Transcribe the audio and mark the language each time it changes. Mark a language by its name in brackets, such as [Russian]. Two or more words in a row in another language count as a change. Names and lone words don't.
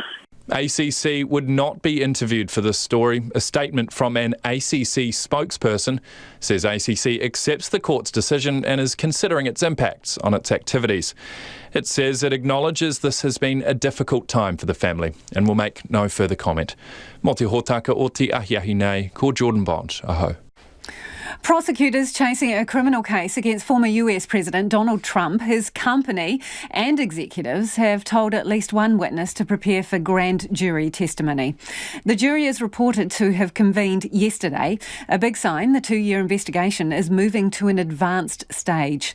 [English] ACC would not be interviewed for this story. A statement from an ACC spokesperson says ACC accepts the court's decision and is considering its impacts on its activities. It says it acknowledges this has been a difficult time for the family and will make no further comment. [Māori] Mō te hōtaka o te ahiahi nei, ko Jordan Bond, aho. [English] Prosecutors chasing a criminal case against former US President Donald Trump, his company and executives have told at least one witness to prepare for grand jury testimony. The jury is reported to have convened yesterday, a big sign the 2-year investigation is moving to an advanced stage.